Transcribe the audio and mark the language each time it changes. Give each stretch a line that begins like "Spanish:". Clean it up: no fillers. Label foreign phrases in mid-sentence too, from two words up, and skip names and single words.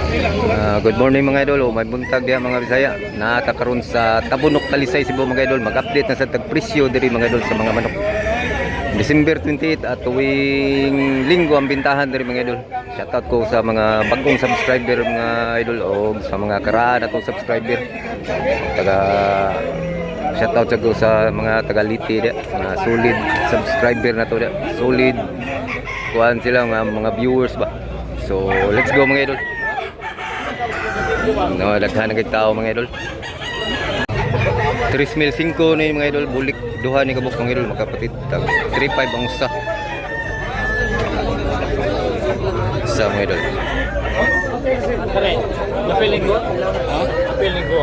English: Good morning
Cebuano: mga idol, may buntag diha mga Bisaya. Naata karon sa Tabunok, Talisay, Cebu mga idol. Mag-update na sa tagpresyo diri mga idol sa mga manok. December 28 at tuwing linggo ang bintahan diri mga idol. Shoutout ko sa mga bagong subscriber mga idol o sa mga karaan atong subscriber. Shoutout ko sa mga taga-Liti dia, mga solid subscriber na to dia. Solid kuan sila mga viewers ba.
English: So, let's go mga idol.
Cebuano: No, daghan na tao mga idol. 3,500 ni mga idol, bulik duha ni kabuk mga idol, makapatid 3,500 ang usa. Sa mga idol. Napiling ko? Ha? Napiling ko